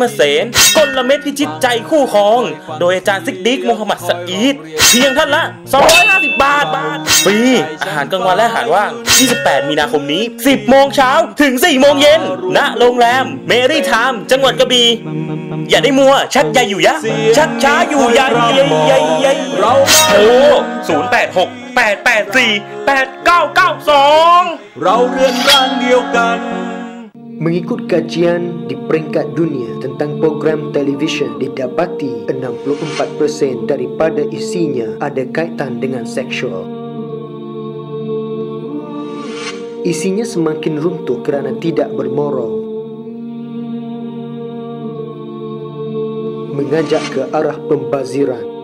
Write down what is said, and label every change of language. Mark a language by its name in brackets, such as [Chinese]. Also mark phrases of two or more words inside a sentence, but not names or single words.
[Thai] เสนกลเม็ดพิชิตใจคู่ครองโดยอาจารย์ซิกดิกมูฮัมหมัดสะอีดเพียงท่านละ250 บาทฟรีอาหารกลางวันและอาหารว่าง28 มีนาคมนี้ 10 โมงเช้าถึง 4 โมงเย็นณโรงแรมเมรี่ไทม์จังหวัดกระบี่อย่าได้มัวชักใยอยู่ยะชักช้าอยู่ใยเราโอ้086-884-8992 เราเรือนร่างเดียวกัน [Malay] Mengikut kajian di peringkat dunia tentang program televisyen didapati 64% daripada isinya ada kaitan dengan seksual. Isinya semakin runtuh kerana tidak bermoral, mengajak ke arah pembaziran.